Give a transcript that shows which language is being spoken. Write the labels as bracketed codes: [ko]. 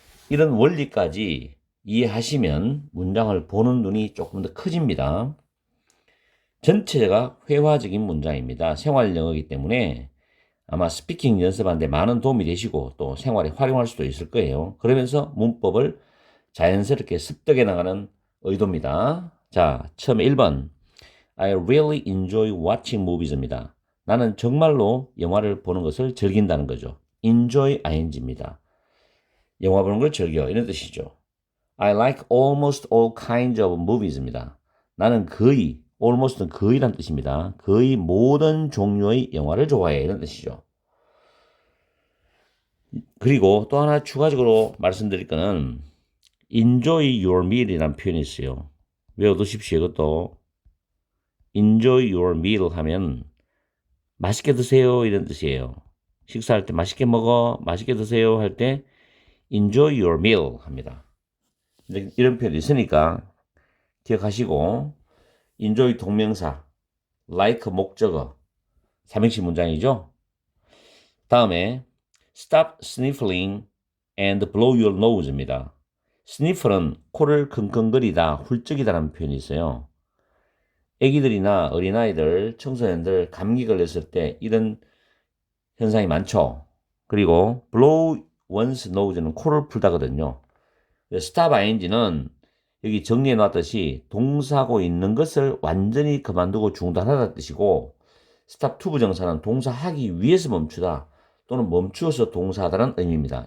[ko] 이런 원리까지 이해하시면 문장을 보는 눈이 조금 더 커집니다. 전체가 회화적인 문장입니다. 생활 영어이기 때문에 아마 스피킹 연습하는데 많은 도움이 되시고 또 생활에 활용할 수도 있을 거예요. 그러면서 문법을 자연스럽게 습득해 나가는 의도입니다. 자, 처음에 1번. [en] I really enjoy watching movies입니다. [ko] 나는 정말로 영화를 보는 것을 즐긴다는 거죠. enjoy ing입니다. 영화 보는 걸 즐겨 이런 뜻이죠. [en] I like almost all kinds of movies입니다. [ko] 나는 거의, almost는 거의란 뜻입니다. 거의 모든 종류의 영화를 좋아해 이런 뜻이죠. 그리고 또 하나 추가적으로 말씀드릴 거는 [en] enjoy your meal [ko] 이라는 표현이 있어요. 외워두십시오. 이것도 [en] enjoy your meal [ko] 하면 맛있게 드세요 이런 뜻이에요. 식사할 때 맛있게 먹어, 맛있게 드세요 할 때 [en] enjoy your meal [ko] 합니다. 이런 표현이 있으니까 기억하시고 enjoy 동명사, like 목적어, 삼행시 문장이죠. [en] 다음에 stop sniffling and blow your nose입니다. [ko] sniff는 코를 킁킁거리다, 훌쩍이다라는 표현이 있어요. 애기들이나 어린아이들, 청소년들 감기 걸렸을 때 이런 현상이 많죠. 그리고 blow one's nose는 코를 풀다거든요. stop ing는 여기 정리해 놨듯이 동사하고 있는 것을 완전히 그만두고 중단하다는 뜻이고 stop to 부정사는 동사하기 위해서 멈추다 또는 멈추어서 동사하다는 의미입니다.